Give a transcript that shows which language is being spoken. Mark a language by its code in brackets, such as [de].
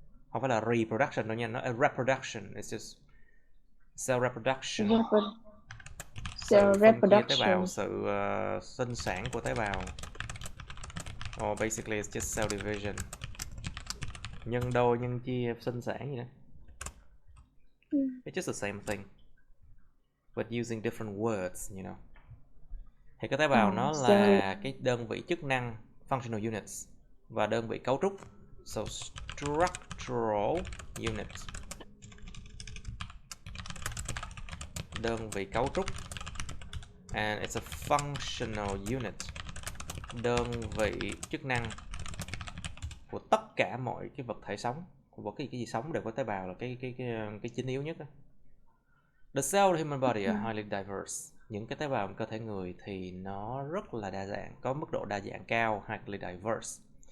[vi] Không phải là reproduction đâu nha, nó reproduction. [en] It's just cell reproduction. [vi] Sự phân chia tế bào, sự sinh sản của tế bào. [en] Or basically it's just cell division. [vi] Nhân đôi, nhân chia, sinh sản gì đó. [en] It's just the same thing, but using different words, you know. [vi] Thì cái tế bào nó là cái đơn vị chức năng, [en] functional units, [vi] và đơn vị cấu trúc, [en] so structural units. [vi] Đơn vị cấu trúc, [en] and it's a functional unit. [vi] Đơn vị chức năng của tất cả mọi cái vật thể sống, của cái gì sống đều có tế bào là cái chính yếu nhất đó. [en] The cell of the human body are highly diverse. [vi] Những cái tế bào trong cơ thể người thì nó rất là đa dạng, có mức độ đa dạng cao, [en] highly diverse.